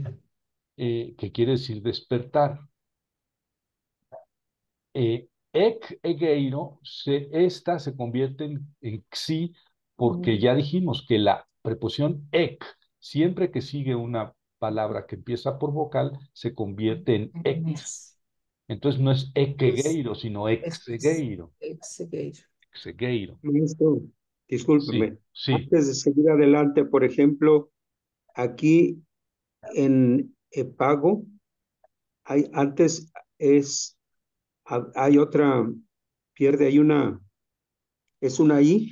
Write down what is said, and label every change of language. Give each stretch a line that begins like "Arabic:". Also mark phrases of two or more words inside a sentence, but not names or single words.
Spanish: que quiere decir despertar. Egeiro, esta se convierte en xi porque ya dijimos que la preposición ec, siempre que sigue una palabra que empieza por vocal, se convierte en ex. es, Entonces no es es, equegueiro, sino exegueiro. exegeiro. Exegueiro. Maestro, Sí, discúlpeme. sí, Antes de seguir adelante, por ejemplo, aquí en pago, antes hay otra, pierde, es una I,